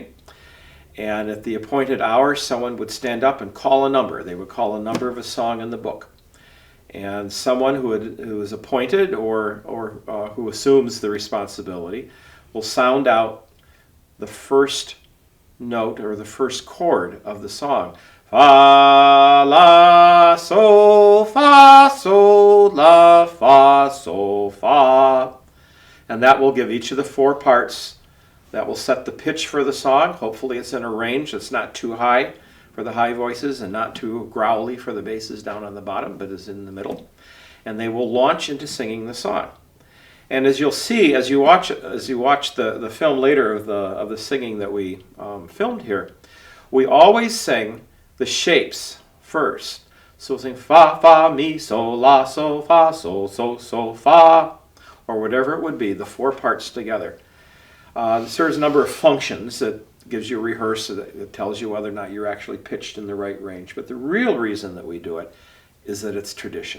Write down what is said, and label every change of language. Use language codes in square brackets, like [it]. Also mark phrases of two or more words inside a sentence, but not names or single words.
[en] And at the appointed hour, someone would stand up and call a number. They would call a number of a song in the book. And someone who is appointed or who assumes the responsibility will sound out the first note or the first chord of the song. Fa, la, sol, la, fa, sol, fa. And that will give each of the 4 parts. That will set the pitch for the song. Hopefully it's in a range that's not too high for the high voices and not too growly for the basses down on the bottom, but is in the middle. And they will launch into singing the song. And as you'll see, as you watch the film later of the singing that we filmed here, we always sing the shapes first. So we'll sing fa, fa, mi, sol, la, sol, fa, sol, fa, or whatever it would be, the 4 parts together. It serves a number of functions. That gives you a rehearse, that tells you whether or not you're actually pitched in the right range. But the real reason that we do it is that it's tradition.